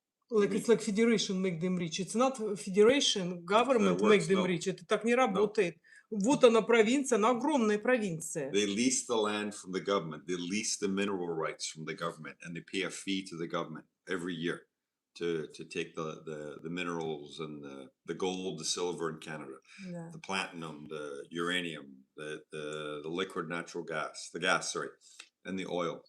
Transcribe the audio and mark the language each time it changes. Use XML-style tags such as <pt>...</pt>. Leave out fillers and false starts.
<en>Like it's like federation make them rich. It's not federation, government make works, them no. rich.</en> <ru>Это так не работает. Вот она провинция, она огромная провинция.</ru> <en>They lease the land from the government. They lease the mineral rights from the government, and they pay a fee to the government every year to take the minerals and the gold, the silver in Canada,</en> <ru>Да.</ru> <en>the platinum, the uranium, the liquid natural gas, the gas, sorry, and the oil.</en>